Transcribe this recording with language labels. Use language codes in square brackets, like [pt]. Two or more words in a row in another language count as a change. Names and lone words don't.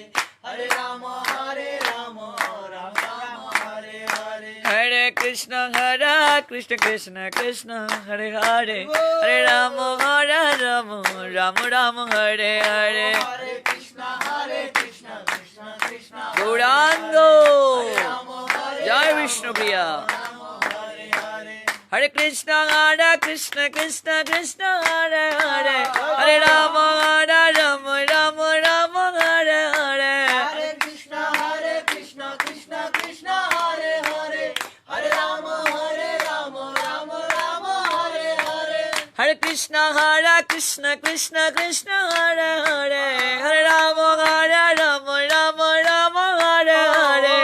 [sa] हरे राम, राम हरे हरे. হরে কৃষ্ণ কৃষ্ণ কৃষ্ণ হরে হরে হরে রাম রাম রাম রাম হরে হরে हरे कृष्ण, कृष्ण कृष्ण. [bn] গৌরাঙ্গ জয় বিষ্ণুপ্রিয়া। [sa] হরে কৃষ্ণ কৃষ্ণ কৃষ্ণ হরে হরে হরে রাম রাম রাম হরে হরে हरे कृष्ण, कृष्ण कृष्ण. हरे हरे. हरे राम, राम हरे हरे. হরে কৃষ্ণ কৃষ্ণ কৃষ্ণ হরে হরে হরে রাম রাম রাম হরে হরে